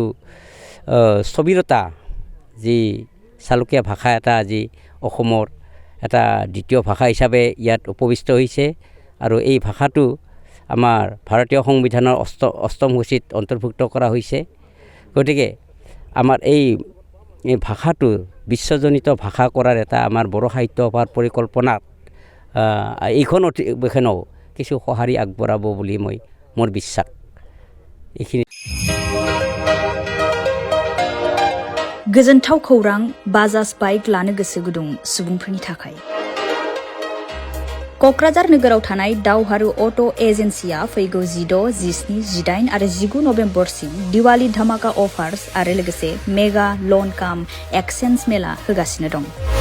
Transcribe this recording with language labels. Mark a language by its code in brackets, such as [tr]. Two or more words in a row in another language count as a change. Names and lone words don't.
[as] স্থবিৰতা যি চালুকীয়া ভাষা এটা আজি অসমৰ এটা দ্বিতীয় ভাষা হিচাপে ইয়াত উপবিষ্ট হৈছে আৰু এই ভাষাটো আমাৰ ভাৰতীয় সংবিধানৰ অষ্টম সূচীত অন্তৰ্ভুক্ত কৰা হৈছে গতিকে আমাৰ এই ভাষাটো বিশ্বজনিত ভাষা কৰাৰ এটা আমাৰ বড়ো সাহিত্য সভাৰ পৰিকল্পনাত এইখন অধিৱেশনেও কিছু সঁহাৰি আগবঢ়াব বুলি মোৰ বিশ্বাস এইখিনি [brx] गोजोनथाव खौरां बाजाज बाइक लानो गोसो गुदुं सुबुंफोरनि थाखाय क'क्राझार नोगोराव थानाय दावहारु अट' एजेन्सिया फैगौ 16, 17, 18 आरो 19 नभेम्बरसिम दिवाली धामाका अफार्स आरो लोगोसे [en] mega loan cum exchange [brx] मेला होगासिनो दं